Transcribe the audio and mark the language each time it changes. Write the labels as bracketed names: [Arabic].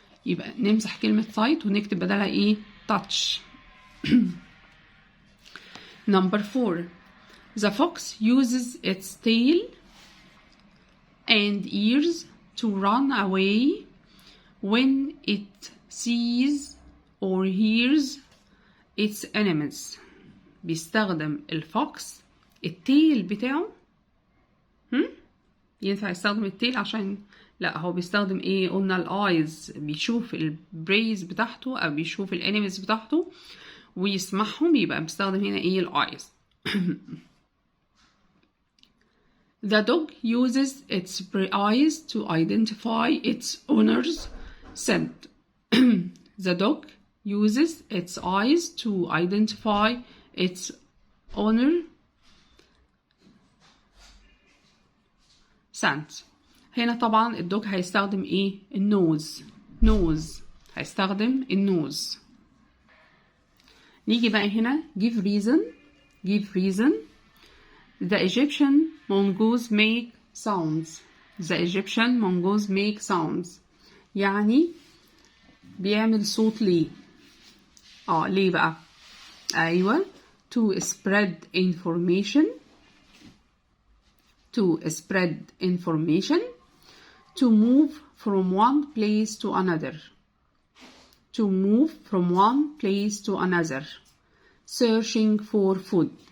[Arabic] يبقى نمسح كلمة sight ونكتب بدلها touch. [English] number 4 the fox uses its tail and ears to run away when it sees or hears its enemies. [Arabic] بيستخدم الفوكس التيل بتاعه. ينفع يستخدم التيل عشان لا هو بيستخدم قلنا الايز، بيشوف البريز بتاعته او بيشوف الانيميز بتاعته ويسمعهم، يبقى بيستخدم هنا الايز. [English] The dog uses its eyes to identify its owner's scent. The dog uses its eyes to identify its owner scent. [Arabic] هنا طبعا الدوج هيستخدم النوز. هيستخدم النوز. نيجي بقى هنا [English] give reason. The Egyptian mongoose make sounds. [Arabic] يعني بيعمل صوت ليه؟ ليه بقى؟ أيوة [English] to spread information, to move from one place to another, searching for food.